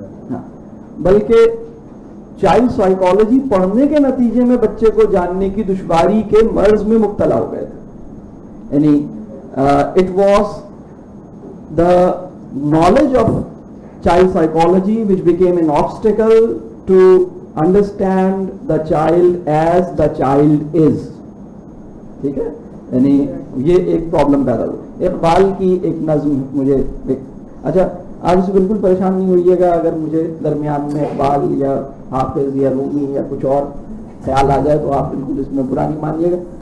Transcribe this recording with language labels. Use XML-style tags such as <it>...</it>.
<ur>ہاں، بلکہ child psychology پڑھنے کے نتیجے میں بچے کو جاننے کی دشواری کے مرض میں مبتلا ہو گئے تھے. یعنی</ur> <en>It was the knowledge of child psychology which became an obstacle to understand the child as the child is.</en> <ur>ٹھیک ہے. یعنی یہ ایک پرابلم پیدا ہوئی. اقبال کی ایک نظم مجھے اچھا، آپ اسے بالکل پریشان نہیں ہوئیے گا اگر مجھے درمیان میں اقبال یا حافظ یا رومی یا کچھ اور خیال آ جائے تو آپ بالکل اس میں برا نہیں مانیے گا.</ur>